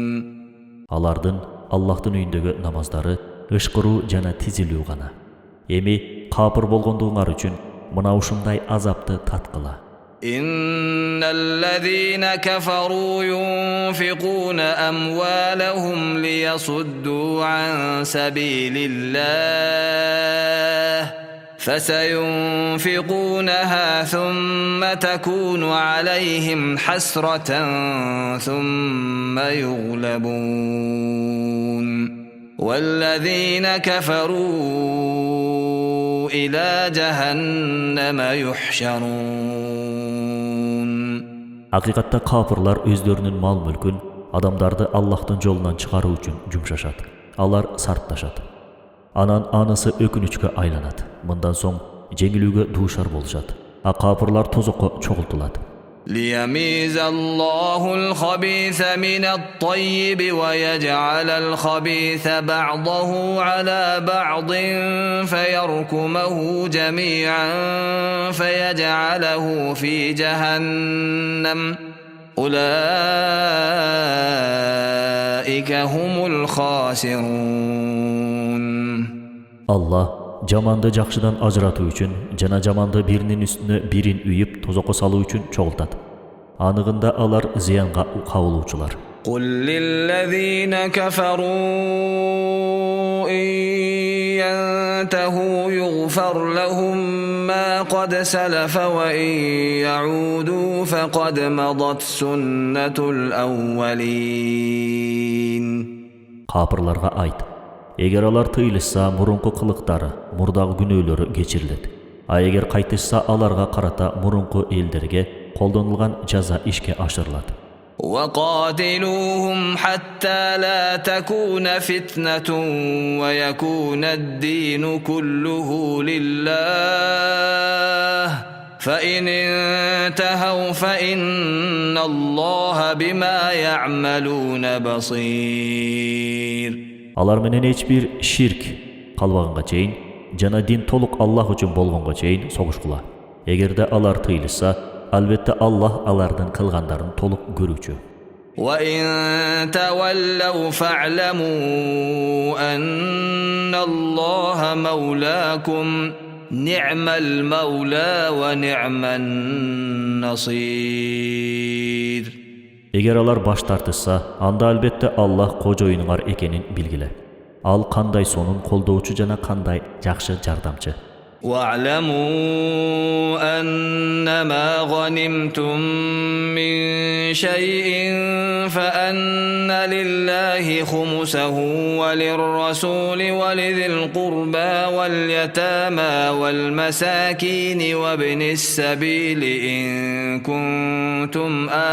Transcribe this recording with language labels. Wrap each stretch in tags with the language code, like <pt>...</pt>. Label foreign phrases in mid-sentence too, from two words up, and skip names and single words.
<ky>Алардын Аллахтын үйүндөгү намаздары ышкыруу жана тизилүү гана. Эми капыр болгондугуңар үчүн мына ушундай азапты таткыла.</ky> <ar>إن الذين كفروا ينفقون أموالهم ليصدوا عن سبيل الله فسينفقونها ثم تكون عليهم حسرة ثم يغلبون والذين كفروا إلى جهنم يحشرون.</ar> <ky>Акыйкатта капырлар өздөрүнүн мал мүлкүн адамдарды Аллахтын жолунан чыгаруу үчүн жумшашат. Алар сартташат. Анан анысы өкүнүчкө айланат. Мындан соң жеңилүүгө дуушар болушат. А капырлар тозокко чогултулат.</ky> <ar>ليميز الله الخبيث من الطيب ويجعل الخبيث بعضه على بعض فيركمه جميعا فيجعله في جهنم أولئك هم الخاسرون.</ar> <ky>Allah жаманды жакшыдан ажыратуу үчүн жана жаманды биринин үстүнө бирин үйүп тозокко салуу үчүн чогултат. Анығында алар зыянга кабылуучулар.</ky> <ar>قل للذين كفروا إن ينتهوا يغفر لهم ما قد سلف وإن يعودوا فقد مضت سنة الأولين.</ar> <ky>Капырларга айт: эгер алар тыйылышса, мурунку кылыктары, мурдагы күнөөлөрү кечирилет. А эгер кайтышса, аларга карата мурунку элдерге колдонулган жаза ишке ашырылат.</ky> <ar>وقاتلوهم حتى لا تكون فتنة ويكون الدين كله لله فإن انتهوا فإن الله بما يعملون بصير.</ar> <ky>Алар менен эчбир ширк калбаганга чейин жана дин толук Аллах үчүн болгонго чейин согушкула. Эгерде алар тыйылышса, албетте Аллах алардын кылгандарын толук көрүүчү.</ky> <ar>وَإِن تَوَلَّوْا فَاعْلَمُوا أَنَّ اللَّهَ مَوْلَاكُمْ نِعْمَ الْمَوْلَى وَنِعْمَ النَّصِيرُ.</ar> <ky>Эгер алар баш тартышса, анда албетте Аллах кожоюнуңар экенин билгиле. Ал кандай сонун колдоочу жана кандай жакшы жардамчы.</ky> <ar>وَاعْلَمُوا أَنَّمَا غَنِمْتُم مِّن شَيْءٍ فَأَنَّ لِلَّهِ خُمُسَهُ وَلِلرَّسُولِ وَلِذِي الْقُرْبَى وَالْيَتَامَى وَالْمَسَاكِينِ وَابْنِ السَّبِيلِ إِن كُنتُمْ</ar>